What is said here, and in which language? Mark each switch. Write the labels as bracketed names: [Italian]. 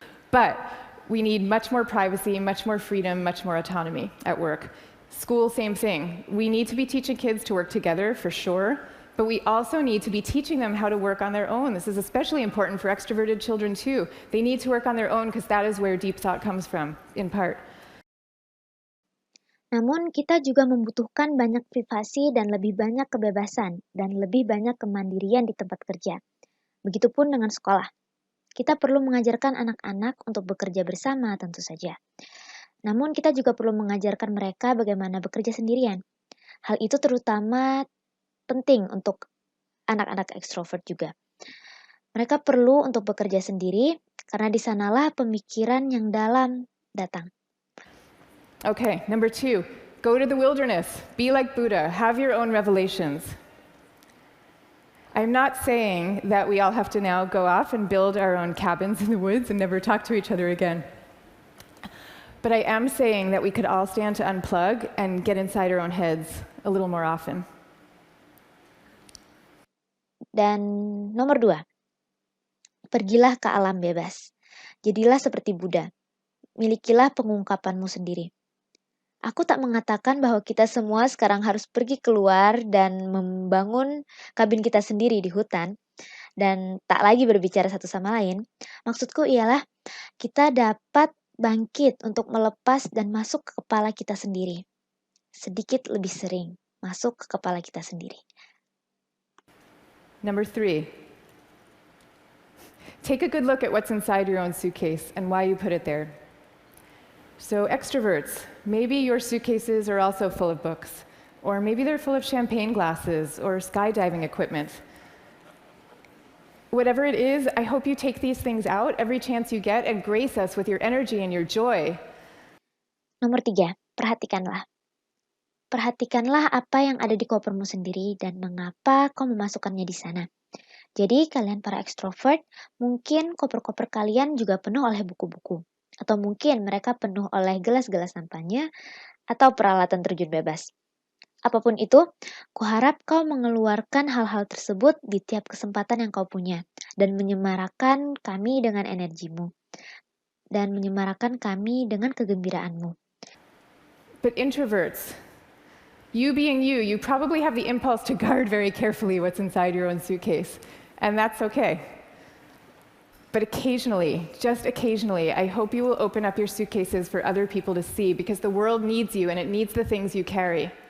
[English] But we need much more privacy, much more freedom, much more autonomy at work. School, same thing. We need to be teaching kids to work together for sure, but we also need to be teaching them how to work on their own. This is especially important for extroverted children too. They need to work on their own because that is where deep thought comes from, in part. [Indonesian] Namun kita juga membutuhkan banyak privasi dan lebih banyak kebebasan dan lebih banyak kemandirian di tempat kerja. Begitupun dengan sekolah. Kita perlu mengajarkan anak-anak untuk bekerja bersama tentu saja. Namun kita juga perlu mengajarkan mereka bagaimana bekerja sendirian. Hal itu terutama penting untuk anak-anak ekstrovert juga. Mereka perlu untuk bekerja sendiri karena di sanalah pemikiran yang dalam datang. [English] Okay, number 2, go to the wilderness, be like Buddha, have your own revelations. I'm not saying that we all have to now go off and build our own cabins in the woods and never talk to each other again. But I am saying that we could all stand to unplug and get inside our own heads a little more often. [Indonesian] Dan nomor 2, pergilah ke alam bebas. Jadilah seperti Buddha. Milikilah pengungkapanmu sendiri. Aku tak mengatakan bahwa kita semua sekarang harus pergi keluar dan membangun kabin kita sendiri di hutan dan tak lagi berbicara satu sama lain. Maksudku ialah kita dapat bangkit untuk melepas dan masuk ke kepala kita sendiri. Sedikit lebih sering masuk ke kepala kita sendiri. [English] Number 3. Take a good look at what's inside your own suitcase and why you put it there. So, extroverts, maybe your suitcases are also full of books, or maybe they're full of champagne glasses or skydiving equipment. Whatever it is, I hope you take these things out every chance you get and grace us with your energy and your joy. [Indonesian] Nomor 3, perhatikanlah. Perhatikanlah apa yang ada di kopermu sendiri dan mengapa kau memasukkannya di sana. Jadi kalian para ekstrovert, mungkin koper-koper kalian juga penuh oleh buku-buku. Atau mungkin mereka penuh oleh gelas-gelas sampahnya atau peralatan terjun bebas. Apapun itu, kuharap kau mengeluarkan hal-hal tersebut di tiap kesempatan yang kau punya dan menyemarakan kami dengan energimu dan menyemarakan kami dengan kegembiraanmu. [English] But introverts, you being you, you probably have the impulse to guard very carefully what's inside your own suitcase, and that's okay. But occasionally, just occasionally, I hope you will open up your suitcases for other people to see because the world needs you and it needs the things you carry.